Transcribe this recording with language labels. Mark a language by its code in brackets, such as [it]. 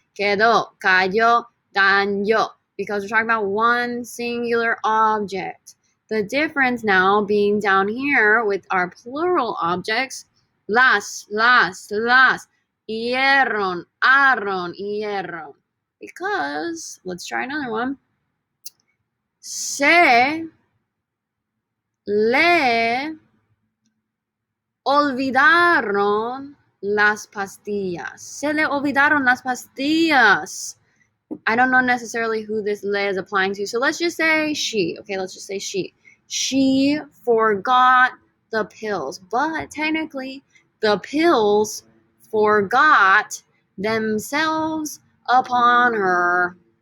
[es] Quedó, cayó, dañó. [en] Because we're talking about one singular object. The difference now being down here with our plural objects, las, hierron, arron, hierron. Because, let's try another one. [es] Se le olvidaron las pastillas. Se le olvidaron las pastillas. [en] I don't know necessarily who this le is applying to, so let's just say she. Okay, let's just say she. She forgot the pills, but technically the pills forgot themselves upon her.